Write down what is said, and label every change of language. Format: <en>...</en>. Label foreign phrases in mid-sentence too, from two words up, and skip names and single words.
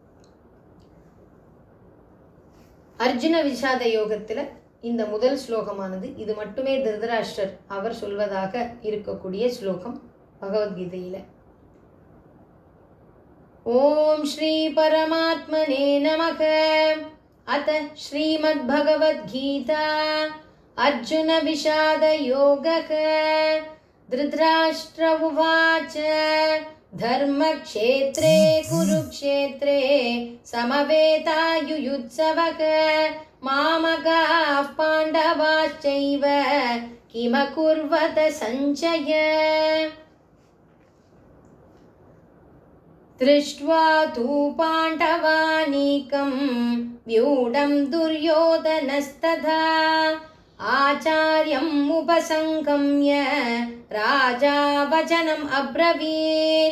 <ta>அர்ஜுன விஷாத யோகத்தில் இந்த முதல் ஸ்லோகமானது இது மட்டுமே திருதராஷ்டிரர் அவர் சொல்வதாக இருக்கக்கூடிய ஸ்லோகம் பகவத்கீதையில்.</ta> <sa>ॐ श्री परमात्मने नमः. अथ श्रीमद् भगवद्गीता अर्जुन विषाद योगः. धृतराष्ट्र उवाच धर्मक्षेत्रे कुरुक्षेत्रे समवेतायुयुत्सवः मामकाः पाण्डवाश्चैव किमकुर्वत सञ्चय. दृष्ट्वा तु पाण्डवानीकं व्यूढं दुर्योधनस्तथा आचार्यम् उपसंगम्य राजा वचनम् अब्रवीत्.</sa>